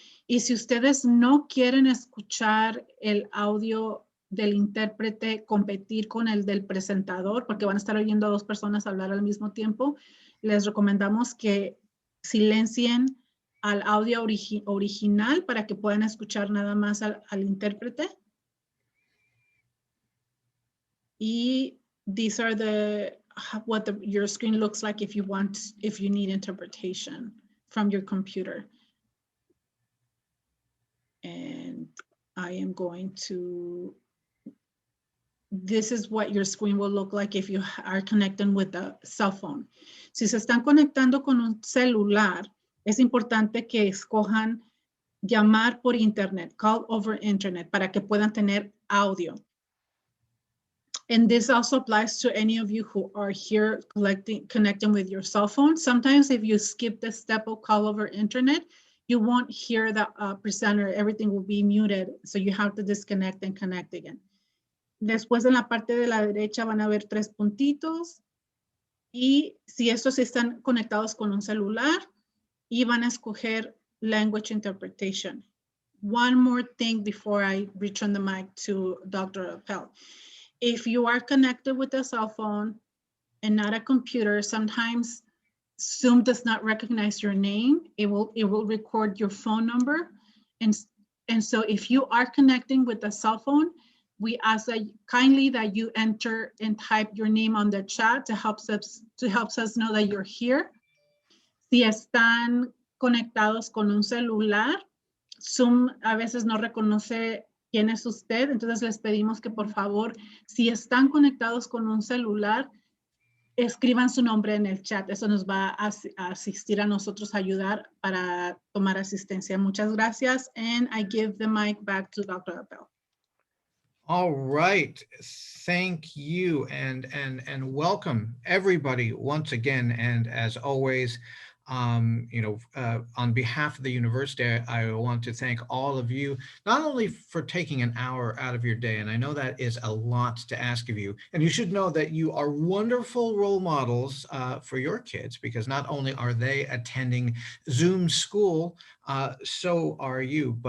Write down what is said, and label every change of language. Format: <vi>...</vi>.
<es>Y si ustedes no quieren escuchar el audio del intérprete competir con el del presentador, porque van a estar oyendo a dos personas hablar al mismo tiempo, les recomendamos que silencien al audio original para que puedan escuchar nada más al intérprete.</es> <en>Y these are what your screen looks like if you need interpretation from your computer. And I am going to, this is what your screen will look like if you are connecting with a cell phone.</en> <es>Si se están conectando con un celular, es importante que escojan llamar por internet,</es> <en>call over internet,</en> <es>para que puedan tener audio.</es> <en>And this also applies to any of you who are here connecting with your cell phone. Sometimes if you skip the step of call over internet, you won't hear the presenter, everything will be muted. So you have to disconnect and connect again.</en> <es>Después en la parte de la derecha van a ver tres puntitos. Y si estos están conectados con un celular, y van a escoger language interpretation.</es> <en>One more thing before I return the mic to Dr. Appel. If you are connected with a cell phone and not a computer, sometimes Zoom does not recognize your name. It will record your phone number. And so if you are connecting with a cell phone, we ask that kindly that you enter and type your name on the chat to help us know that you're here.</en> <es>Si están conectados con un celular, Zoom a veces no reconoce quién es usted, entonces les pedimos que por favor, si están conectados con un celular, escriban su nombre en el chat. Eso nos va a asistir a nosotros, a ayudar para tomar asistencia. Muchas gracias,</es> <en>and I give the mic back to Dr. Appel. All right, thank you, and welcome everybody once again. And as always, on behalf of the university, I want to thank all of you, not only for taking an hour out of your day, and I know that is a lot to ask of you, and you should know that you are wonderful role models for your kids, because not only are they attending Zoom school, so are you.</en>